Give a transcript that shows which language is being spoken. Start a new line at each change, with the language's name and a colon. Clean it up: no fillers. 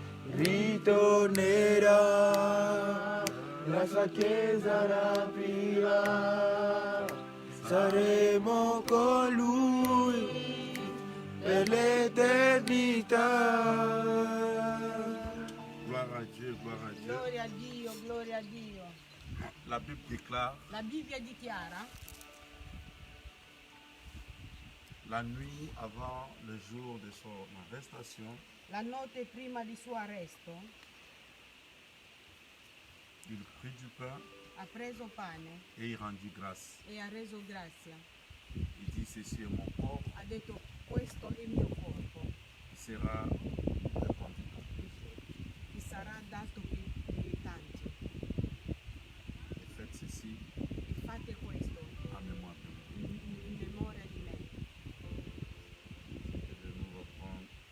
Italian: Ritornerà, la sua chiesa rapirà, saremo con lui per l'eternità.
French: Gloire à Dieu, gloire à Dieu.
Italian: Gloria a Dio, gloria a Dio.
French: La Bible déclare
Italian: La Bibbia dichiara
French: la nuit avant le jour de son arrestation,
Italian: la notte prima di suo arresto
French: il prit du pain
Italian: ha preso pane
French: et il rendit grâce.
Italian: e ha reso grazia.
French: Il dit ceci est mon corps
Italian: Ha detto questo è il mio corpo
French: qui sera répandu pour plusieurs.
Italian: che sarà dato per tanti.
French: Et faites ceci
Italian: E fate questo
French: en mémoire de moi.
Italian: in memoria di me.
French: Et de nous reprendre.